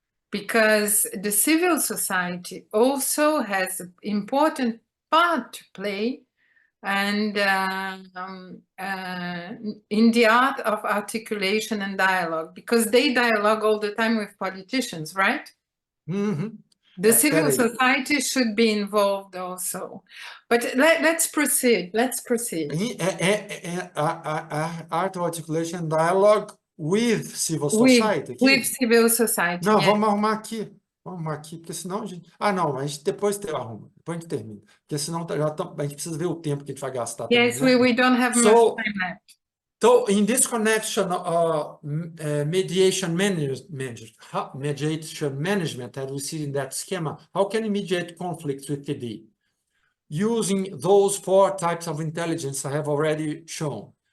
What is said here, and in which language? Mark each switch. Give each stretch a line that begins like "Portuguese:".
English: because the civil society also has an important part to play and in the art of articulation and dialogue, because they dialogue all the time with politicians, right? Mm-hmm. The civil society should be involved also. But let's proceed. Let's proceed. Art of articulation dialogue with civil society. With civil society.
Portuguese: Não, vamos arrumar aqui. Vamos arrumar aqui, porque senão a gente... Ah, não, a gente depois arruma. Depois a gente termina. Porque senão a gente precisa ver o tempo que a gente vai gastar.
English: Yes,
Portuguese: também, né?
English: we don't have much time left. So in this connection, mediation management, as we see in that schema, how can you mediate conflicts with TD? Using those 4 types of intelligence I have already shown.